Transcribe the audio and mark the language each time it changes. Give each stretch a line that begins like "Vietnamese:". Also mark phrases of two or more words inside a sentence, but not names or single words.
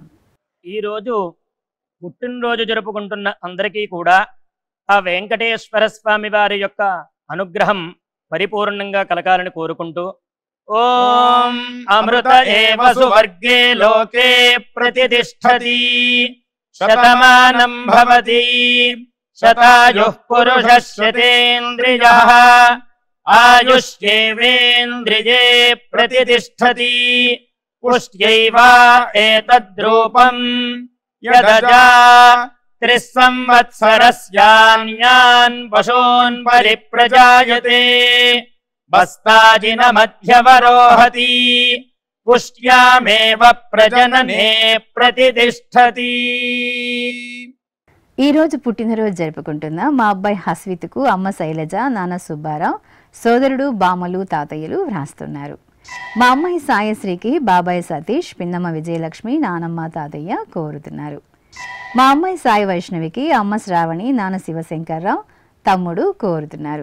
Telugu: ఈరోజు పుట్టినరోజు జరుపుకుంటున్న అందరికీ కూడా ఆ వెంకటేశ్వర స్వామి వారి యొక్క అనుగ్రహం పరిపూర్ణంగా కలగాలని కోరుకుంటూ
Sanskrit: ఓం అమృత ఏవ సువర్గే లోకే ప్రతిష్టతి శతమానం భవతి శతాయుః పురుషః శతేంద్రియః ఆయుష్యేవేంద్రియే ప్రతిష్టతి పుష్ట్యైవ ఏతద్రూపం యదజా त्रिस्संवत्सरस्यान्यान् पशून् परिप्रजायते बस्ताजिनमध्यवरोहति पुष्ट्यामेव प्रजनने प्रतितिष्ठति।
Telugu: ఈ రోజు పుట్టినరోజు జరుపుకుంటున్న మా అబ్బాయి హస్విత్కు అమ్మ శైలజ, నాన్న సుబ్బారావు, సోదరుడు, బామ్మలు, తాతయ్యలు వ్రాస్తున్నారు. మా అమ్మాయి సాయశ్రీకి బాబాయ్ సతీష్, పిన్నమ్మ విజయలక్ష్మి, నానమ్మ, తాతయ్య కోరుతున్నారు. మా అమ్మాయి సాయి వైష్ణవికి అమ్మ శ్రావణి, నాన్న శివశంకర్రావు, తమ్ముడు కోరుతున్నారు.